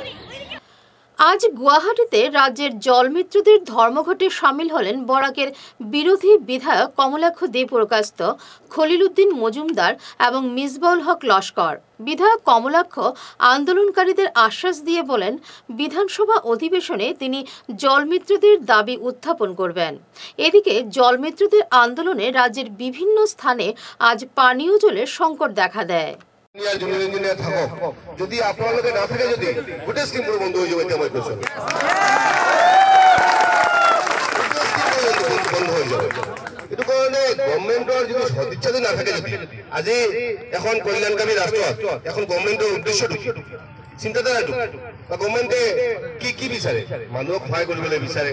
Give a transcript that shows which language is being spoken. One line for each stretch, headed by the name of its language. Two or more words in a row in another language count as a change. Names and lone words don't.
Bangla: আজ গুয়াহাটিতে রাজ্যের জলমিত্রদের ধর্মঘটে সামিল হলেন বরাকের বিরোধী বিধায়ক কমলাক্ষ দে পুরকাস্ত, খলিলুদ্দিন মজুমদার এবং মিসবাউল হক লস্কর। বিধায়ক কমলাক্ষ আন্দোলনকারীদের আশ্বাস দিয়ে বলেন, বিধানসভা অধিবেশনে তিনি জলমিত্রদের দাবি উত্থাপন করবেন। এদিকে জলমিত্রদের আন্দোলনে রাজ্যের বিভিন্ন স্থানে আজ পানীয় জলের সংকট দেখা দেয়।
Assamese: জুনিয়ৰ ইঞ্জিনিয়াৰ থাকক, যদি আপোনালোকে নাথাকে যদি গোটেই স্কিমবোৰ বন্ধ হৈ যাব। এতিয়া মই কৈছোঁ বন্ধ হৈ যাব। এইটো কাৰণে গভৰ্ণমেণ্টৰ যিটো সদিচ্ছা যদি নাথাকে, যদি আজি এখন কল্যাণকামী ৰাষ্ট্ৰত এখন গভৰ্ণমেণ্টৰ উদ্দেশ্যটো চিন্তাধাৰাটো বা গভৰ্ণমেণ্টে কি বিচাৰে, মানুহক সহায় কৰিবলৈ বিচাৰে।